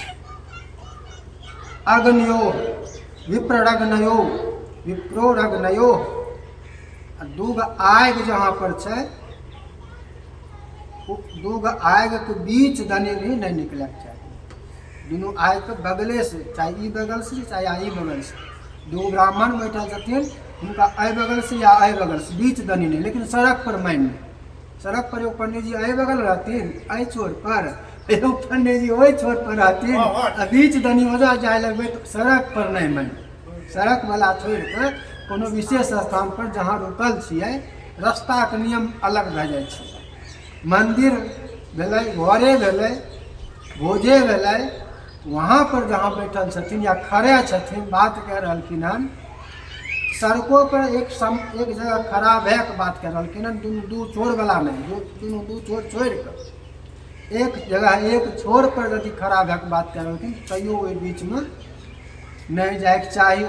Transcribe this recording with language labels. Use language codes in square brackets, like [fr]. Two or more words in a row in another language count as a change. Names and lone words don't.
[sa] अग्नियो विप्ररग्नयो विप्रोरग्नयो, [mai] दूगो आग जहाँ पर छै, दूगो आग के बीच दनी भी नहीं निकलक चाहिए। दोनों आग के बगले से, चाहे ई बगल से चाहे ई बगल से, दो ब्राह्मण बैठल छथिन, उनका अय बगल से या अय बगल से, बीच दनी नहीं। लेकिन सड़क पर मान ली, सड़क पर एगो पंडित जी अय बगल रहथिन अय छोर पर, एगो पंडित जी ओहि छोर पर रहथिन, आ बीच दनी ओजा जाए लगबै तो सड़क पर नहीं मान। सड़क वाला छोड़ के कोनो विशेष स्थान पर जहाँ रुकल छियै, रास्ता के नियम अलग भए जाइ छै। मंदिर भेलै, घरे भेलै, भोजे भेलै, वहाँ पर जहाँ बैठल छथिन या खड़े छथिन बात कह रहलखिन हन, सड़कों पर एक जगह खड़ा भए के बात कह रहलखिन हन, दू छोर वाला नहीं, दोनों दू छोर छोड़ के एक जगह एक छोर पर यदि खड़ा भए के बात कह रहलखिन, तैयो ओहि बीच में नहीं जाए चाहिए।